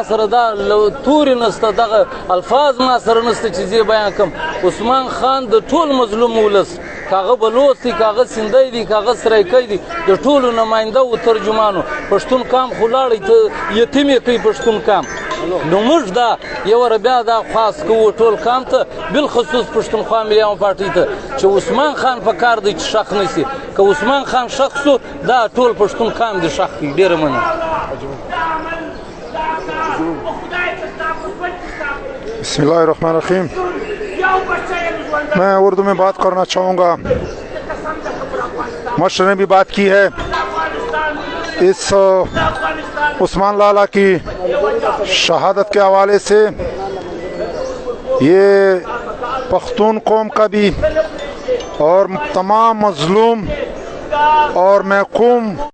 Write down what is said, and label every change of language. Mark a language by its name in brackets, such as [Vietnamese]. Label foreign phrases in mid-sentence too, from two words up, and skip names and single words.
[Pashto] سره دا تورې نسته دغه الفاظ ما سره نسته چې زه بیان کړم عثمان خان د ټول مظلوم ولس که هغه بلوڅ دی که هغه سندی دی که هغه سرایکی دی د ټولو نماینده و ترجمانو پښتون کام خو لاړی ته یتیم یې کوي پښتون کام نو موږ دا یوه بیا دا خواست کوو ټول کام ته بالخصوص پښتونخوا ملي عوامي پارټۍ ته چې عثمان خان په کار دی چې شخ نشي که عثمان خان شخ سو دا ټول پښتون کام دی شخ کوي ډېره مننه [Arabic] بسم الله الرحمن الرحیم [Urdu] میں اردو میں بات کرنا چاہوں گا مشر نے بھی بات کی ہے اس عثمان لالہ کی شہادت کے حوالے سے یہ پختون قوم کا بھی اور تمام مظلوم اور محکوم